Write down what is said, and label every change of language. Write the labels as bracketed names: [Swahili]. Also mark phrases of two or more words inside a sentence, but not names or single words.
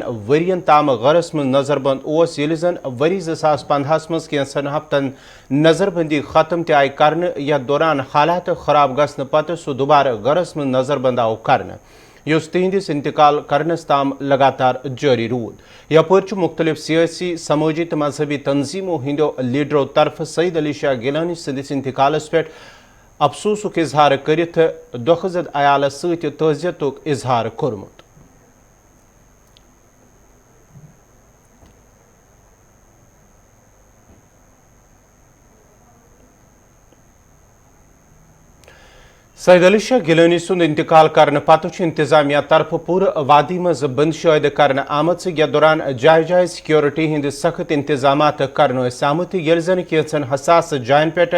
[Kashmiri] वरियन ताम गरस मज नजरबंद ओस यिल जन वरी 2015 मज कैंसन हफ्तन नजरबंदी खत्म ते आय करन या दौरान हालात खराब गसन पत सो दोबारा गरस मज नजरबंद आव करन युस तिहंदिस इंतकाल करनस ताम लगातार जारी रूद यपर मुख्तलिफ सियासी समाजी तो मजहबी तंजीमों हिंदो लीडरों तरफ सईद अली शाह गिलानी सदिस इंतकालस पे अफसोसुक इजहार करित दुखजद अयालस सत तजियतुक इजहार कोरमुत। सईद अली शाह गिलानी सुंद इंतकाल करने पत इंतजामिया तरफ पूर वादी मज बंदशायद करने आमत या दौरान जाय जाय सिक्योरिटी हिंद सख्त इंतजाम करने आमत ये जन कैंसन हसास जायन पे